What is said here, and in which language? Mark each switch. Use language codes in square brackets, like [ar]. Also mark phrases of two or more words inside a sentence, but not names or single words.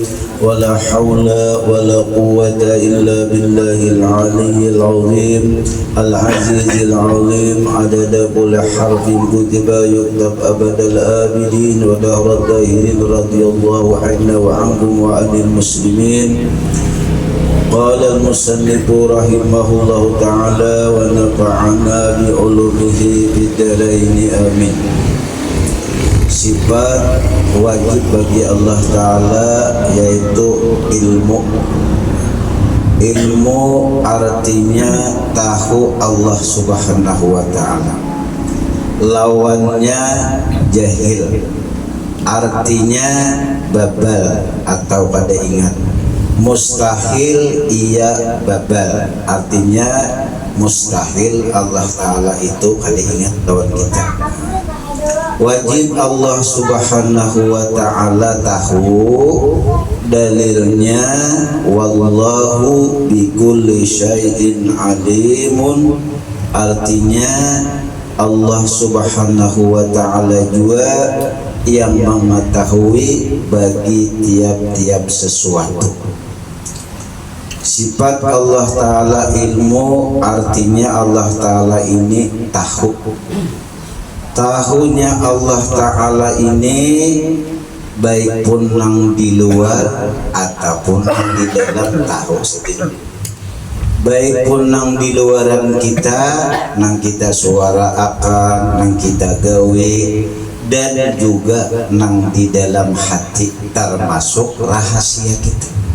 [ar] ولا حول ولا قوة إلا بالله العلي العظيم العزيز العظيم عدد كل حرف كتب يكتب أبد الآبدين ودهر الداهرين رضي الله عنا وعنكم وعن المسلمين. قال المصنف رحمه الله تعالى ونفعنا بعلومه في الدارين آمين. [bjn] Sifat wajib bagi Allah Ta'ala yaitu ilmu. Ilmu artinya tahu Allah [ar] سبحانه وتعالى. [bjn] Lawannya jahil, artinya babal atau pada ingat. Mustahil ia babal, artinya mustahil Allah Ta'ala itu kada ingat lawan kita. Wajib Allah [ar] سبحانه وتعالى [bjn] tahu, dalilnya [ar] والله بكل شيء عليم, [bjn] artinya Allah [ar] سبحانه وتعالى [bjn] juga yang mengetahui bagi tiap-tiap sesuatu. Sifat Allah Ta'ala ilmu, artinya Allah Ta'ala ini tahu. tahunya Allah Ta'ala ini baik pun nang di luar ataupun nang di dalam tahu sendiri. Baik pun nang di luaran kita, nang kita suara akan, nang kita gawe, dan juga nang di dalam hati termasuk rahasia kita.